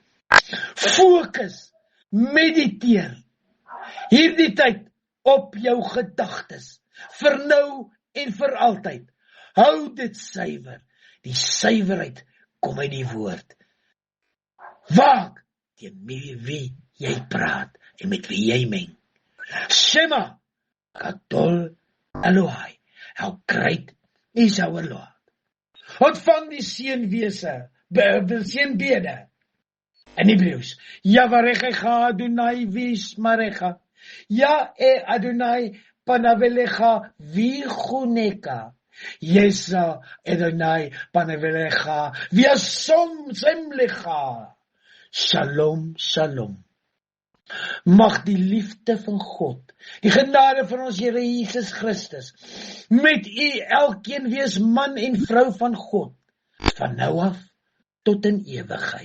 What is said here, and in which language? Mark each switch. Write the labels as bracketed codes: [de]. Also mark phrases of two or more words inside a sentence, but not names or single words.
[af] Fokus, mediteer hierdie tyd op jou gedagtes, vir nou en vir altyd. Hou dit suiwer. Die suiwerheid kom uit die woord. Waak teen wie jy praat en met wie jy meng. [he] שמע גדול אלוהי, [en] how great is our Lord. [af] Ontvang die seënwese, seënbede. [he] In Hebreëus, יברכך יהוה וישמרך, יאר יהוה פניו אליך ויחנך, ישא יהוה פניו אליך וישם לך. שלום, שלום. [af] Mag die liefde van God, die genade van ons Here Jesus Christus, met u elkeen wees man en vrou van God, van nou af tot in ewigheid.